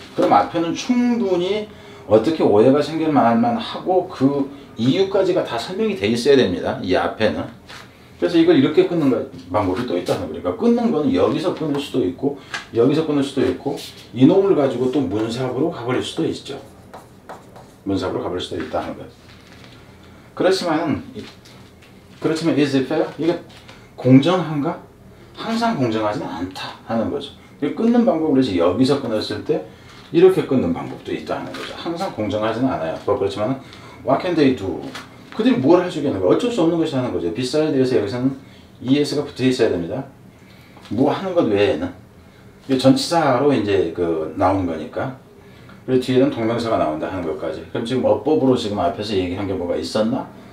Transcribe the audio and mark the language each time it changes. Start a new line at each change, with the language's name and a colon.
Korean: 그럼 앞에는 충분히 어떻게 오해가 생길 만한 하고 그 이유까지가 다 설명이 돼 있어야 됩니다. 이 앞에는. 그래서 이걸 이렇게 끊는 방법이 또 있다는 거예요. 그러니까 끊는 거는 여기서 끊을 수도 있고 여기서 끊을 수도 있고 이놈을 가지고 또 문사부로 가버릴 수도 있죠. 문사부로 가버릴 수도 있다는 거예요. 그렇지만
English: is it fair?
Korean: 이게 공정한가? 항상 공정하지는 않다 하는 거죠. 끊는 방법을 이제 여기서 끊었을 때 이렇게 끊는 방법도 있다 하는 거죠. 항상 공정하지는 않아요. 그렇지만
English: what can they do?
Korean: 그들이 뭘 할 수 있겠는 거? 어쩔 수 없는 것이 하는 거죠. beside에서 여기서는 es가 붙어 있어야 됩니다. 뭐 하는 것 외에는 이게 전치사로 이제 그 나오는 거니까. 그리고 뒤에는 동명사가 나온다 하는 것까지. 그럼 지금 어법으로 지금 앞에서 얘기한 게 뭐가 있었나?